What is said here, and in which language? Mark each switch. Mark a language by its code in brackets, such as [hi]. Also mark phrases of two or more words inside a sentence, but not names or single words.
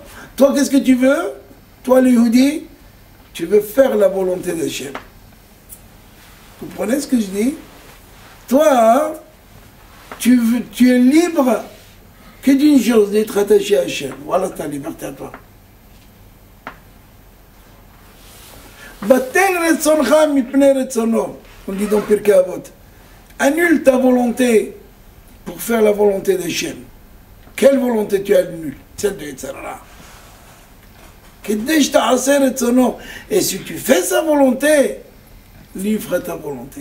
[fr] Toi, qu'est-ce que tu veux? Toi, le Yehudi, tu veux faire la volonté d'Hachem. Vous comprenez ce que je dis? Toi, hein, tu es libre que d'une chose, d'être attaché à Hachem. Voilà ta liberté à toi. [he] בטל רצונך מפני רצונו. [fr] On dit dans Pirkei Avot. Annule ta volonté pour faire la volonté d'Hachem. Quelle volonté tu annules? Celle de Yetzirara. Et si tu fais sa volonté, lui fera ta volonté.